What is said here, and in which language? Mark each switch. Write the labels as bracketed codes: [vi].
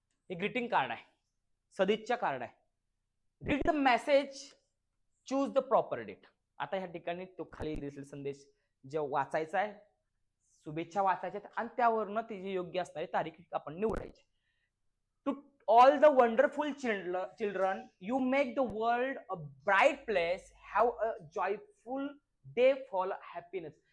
[mr] हे greeting card आहे, सदिच्छा कार्ड आहे. [en] Read the message, choose the proper date. [mr] आता ह्या ठिकाणी तो खाली दिसेल संदेश जे वाचायचा आहे, शुभेच्छा वाचायच्या आणि त्यावरनं तिची योग्य असणारी तारीख आपण निवडायची. [en] To all the wonderful children, you make the world a bright place, have a joyful day full happiness.